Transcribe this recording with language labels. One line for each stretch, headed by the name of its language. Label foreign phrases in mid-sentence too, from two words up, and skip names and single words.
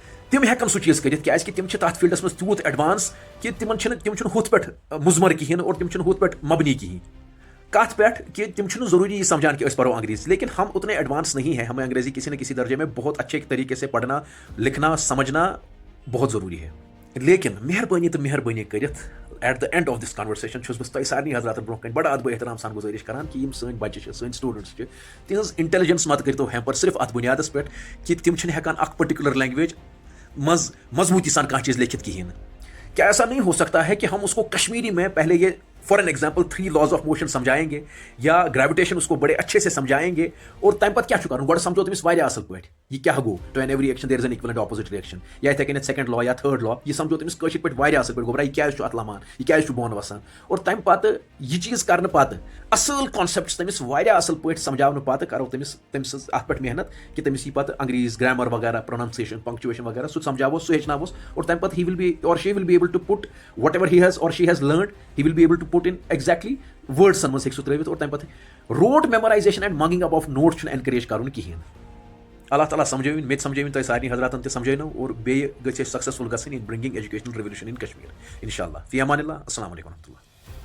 Kashmiri: तिम हेकन सह चीज़ करित क्या तिम तथ फील्डस मज तूत एडवांस कि तिम हुत पे मुजमर कहें और तिम हुत पे मबनी कहें कत पे कि तिम जरूरी समझान कि पढ़ो अंग्रेजी,
Hindi: लेकिन हम उतने एडवांस नहीं है। हमें अंग्रेजी किसी न किसी दर्जे में बहुत अच्छे तरीके से पढ़ना लिखना समझना बहुत ज़रूरी है।
Kashmiri: लेकिन मेहरबानी तो मेहरबानी करित
English: at the end of this conversation
Kashmiri: बस सारे हजरात ब्रोह कन बड़ा अदब एहतराम सान गुजारिश करान कि सन बच्चे सन स्टूडेंट्स तिज इंटेलिजेंस मत करो हैम्पर सिर्फ अत बुनियादस पे कि तिम हेकान अख
English: particular language
Kashmiri: मजबूती सान कह चीज़ लिखित कहें।
Hindi: क्या ऐसा नहीं हो सकता है कि हम उसको कश्मीरी में पहले ये
English: for an example 3 laws of motion
Hindi: समझाएंगे या ग्रेविटेशन उसको बड़े अच्छे से समझाएंगे और
Kashmiri: तम पे क्या कर गो समझो तमिस असल पे यह क्या
English: go to an every action there is an equivalent opposite reaction
Kashmiri: या इथे कन
English: second law
Kashmiri: या
English: third law
Kashmiri: यह समझो तमिस कशिर पे असल पे गोबरा यह क्या अत लमान यह क्या बोन वसान और तम पे यह चीज़ कर पे असल कॉन्सेप्ट तमिस असल पे समझाने पे करो तमिस अत पे मेहनत कि तमिस यह पे अंग्रेज ग्रामर वगैरह
English: pronunciation punctuation
Kashmiri: वगैरह सह समझावो सह हेचनावोस और तम पे
English: he will be or she will be able to put whatever he has or she has learned he will be able to put in exactly words
Kashmiri: मज हेक त्रित और तम पे
English: rote memorization and mugging up of notes
Kashmiri: एनकरेज कर कहें। अल्लाह ताला समझावन मे समझावन तुम सारे हजरातन ते समझानो और
English: be successful in bringing educational revolution in Kashmir
Kashmiri: इंशाअल्लाह।
Arabic: في أمان الله. السلام عليكم.